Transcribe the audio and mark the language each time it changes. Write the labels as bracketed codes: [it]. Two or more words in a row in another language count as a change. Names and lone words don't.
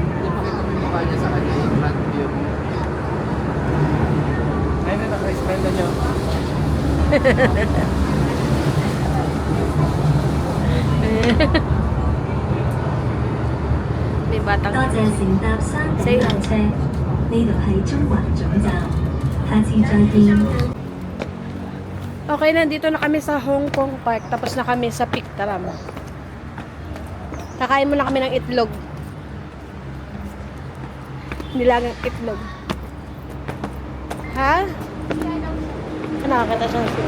[tl] Hindi makita mo yung mukha niya sa kanya, yung front view. Ayun na, naka-smile na niyo. May batang [yue] 多謝乘搭山頂列車，呢度係中環總站，下次再見。 [tl] Okay, nandito na kami sa Hong Kong Park. Tapos na kami sa Pictaram. Kakain muna kami ng itlog. Nilagang itlog. Ha? Nakakata siya.